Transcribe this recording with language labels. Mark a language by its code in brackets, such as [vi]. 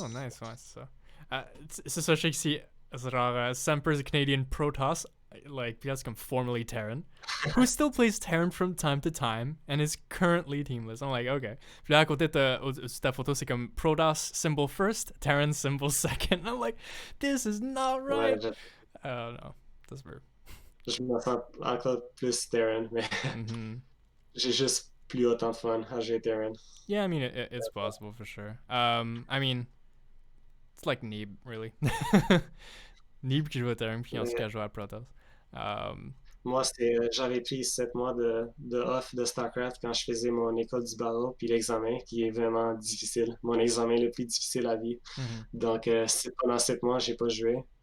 [fr] nice, ouais, c'est ça. C'est ça, je sais que c'est genre Semper's Canadian Protoss, like, puis là, c'est comme [en] formerly Terran, who still plays Terran from time to time and is currently teamless. I'm like, okay. [fr] Puis là, à côté, sur ta photo, c'est comme [en] Protoss symbol first, Terran symbol second. I'm like, this is not [fr] Ouais, [en] right. No, that's weird. [fr] je me sens encore plus Terran, mais Mm-hmm. j'ai juste plus autant de fun à jouer Terran. [en] Yeah, I mean, it's possible for sure. I mean, it's like Neeb, really. [fr] Neeb qui joue à Terran, puis ensuite qui a joué à Protoss. Um, Moi, j'avais pris 7 mois de off de StarCraft quand je faisais mon école du barreau, puis l'examen, qui est vraiment difficile. Mon examen le plus difficile à vie. mhm, Donc, pendant 7 mois, j'ai pas joué.